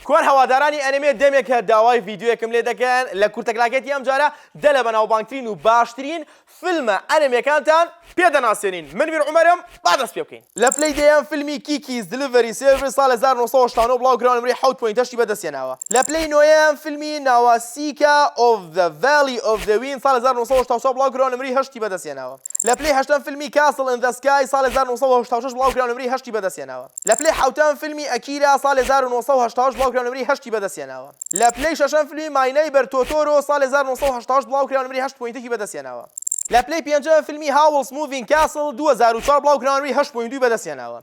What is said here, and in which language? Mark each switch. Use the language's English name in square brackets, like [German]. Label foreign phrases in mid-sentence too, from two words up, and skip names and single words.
[Central Kurdish] جوان هەوادارانی ئەنیمێ دەمێک کە داوای ڤیدیۆیەکم لێ دەکەن لە کورتەکلاکێتی ئەم جارە دە لە بەناوبانگترین و باشترین فیلمە ئەنیمەکانتان پێدەناسێنین. من بیر عومەرم با دەست پێ بکەین. لە پلەی دەیەم فیلمی کیکیز دلیڤەری سێڤر ساڵ 1989 بڵاوکراوە نمرەی 7.8 بەدەستێناوە. لە پلەی نۆیەم فیلمی ناواسیکا of the Valley of the Wind ساڵ 1980 بڵاوکراوە نمرەی 8 بەدەستێناوە. لە پلەی هەشتم فیلمی کاسل in the sky ساڵ 1986 بڵاوکراوە نمرەی 8 بەدەستێناوە. لە پلەی حوتەم فیلمی ئەکیرا ساڵ 1988 بڵاوکراوە نمرەی 8 بەدەستێناوە. لە پلەی شەشەم فیلمی مای نەیبەر تۆتۆرۆ ساڵ 1988 بڵاوکراوە نمرەی 8.1 بەدەستێناوە. لە پلەی پێنجەم فیلمی هاولز موڤینگ کاسل 2004 بڵاوکراوە نمرەی 8.2 بەدەستێناوە.